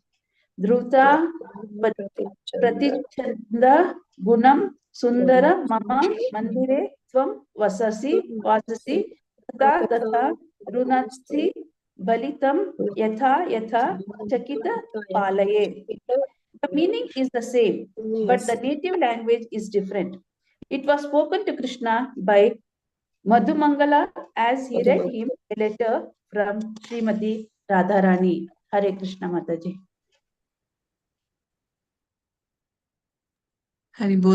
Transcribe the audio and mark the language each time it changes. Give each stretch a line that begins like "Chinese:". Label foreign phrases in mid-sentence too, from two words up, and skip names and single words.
Sanskrit: धृत प्रतिच्छन्द गुणम् सुन्दर मम मन्दिरे त्वम् वससि तत तत रुणत्सि बलितम् यथा यथा चकित पलाये.
English: The meaning is the same, but the native language is different. It was spoken to Krishna by Madhumangala as he read him a letter from Srimati Radharani.
Hindi: हरे कृष्ण माताजी.
Bangla: হরি বল.